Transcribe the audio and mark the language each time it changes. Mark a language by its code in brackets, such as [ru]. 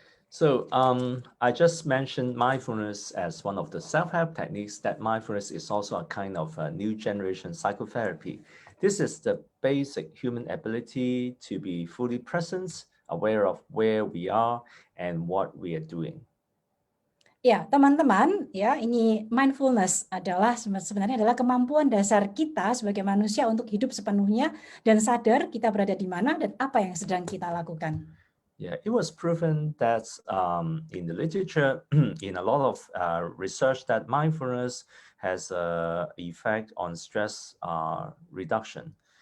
[en] So I just mentioned mindfulness as one of the self-help techniques. That mindfulness is also a kind of a new generation psychotherapy. This is the basic human ability to be fully present, aware of where we are and what we are doing. [id] Ya, teman-teman, ya, ini mindfulness sebenarnya adalah kemampuan dasar kita sebagai manusia untuk hidup sepenuhnya dan sadar kita berada di mana dan apa yang sedang kita lakukan. [en] Yeah, it was proven that in the literature, in a lot of research, that mindfulness has an effect on stress reduction.